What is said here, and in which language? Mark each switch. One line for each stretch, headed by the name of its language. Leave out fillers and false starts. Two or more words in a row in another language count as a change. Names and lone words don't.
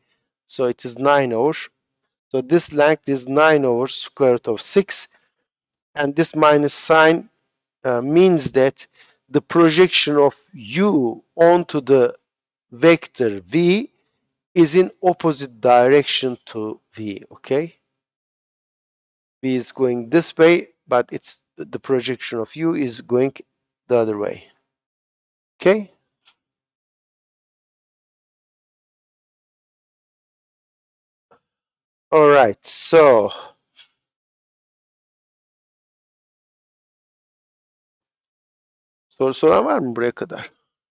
English: So it is 9 over, so this length is 9 over square root of 6, and this minus sign means that the projection of u onto the vector v is in opposite direction to v, okay? V is going this way, but it's the projection of u is going the other way, okay? All right,
Turkish: so soru soran var mı buraya kadar?